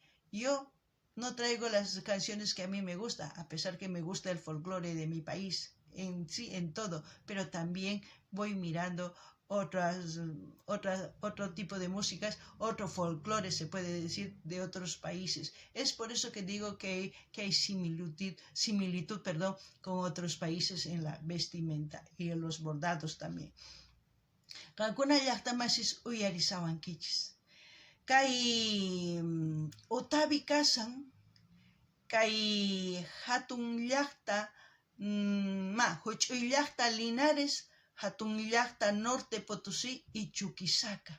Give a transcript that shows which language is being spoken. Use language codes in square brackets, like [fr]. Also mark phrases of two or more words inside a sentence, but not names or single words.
[es] Yo no traigo las canciones que a mí me gusta, a pesar que me gusta el folclore de mi país, en todo, pero también voy mirando otro tipo de músicas, otro folclore se puede decir, de otros países. Es por eso que digo que hay similitud, con otros países en la vestimenta y en los bordados también. [qu] Kankuna llaqtamasis uyarisawankichis. Kay Otavi kasan, kay hatun llaqta, huch'uy llaqta Linares, hatun llaqta Norte Potosí y Chuquisaca.